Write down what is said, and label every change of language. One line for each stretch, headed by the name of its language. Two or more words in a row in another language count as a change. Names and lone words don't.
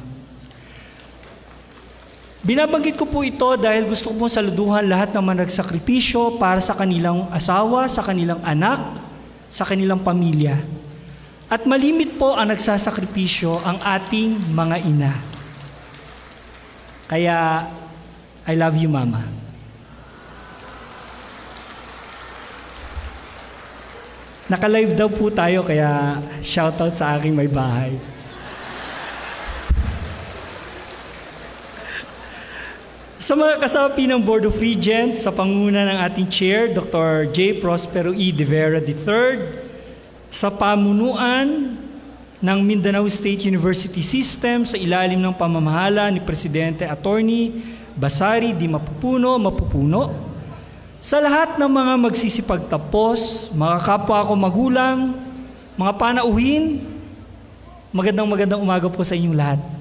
Filipino: Binabanggit ko po ito dahil gusto ko po saluduhan lahat ng mga nagsakripisyo para sa kanilang asawa, sa kanilang anak, sa kanilang pamilya. At malimit po ang nagsasakripisyo ang ating mga ina. Kaya,
English: I love you,
Filipino: Mama. Naka-live daw po tayo, kaya shoutout sa aking may bahay. Sa mga kasapi ng Board of Regents, sa panguna ng ating Chair, Dr. J. Prospero E. De Vera III, sa pamunuan ng Mindanao State University System sa ilalim ng pamamahala ni Presidente Attorney Basari Dimaporo, sa lahat ng mga magsisipagtapos, mga kapwa ko magulang, mga panauhin, magandang umaga po sa inyong lahat.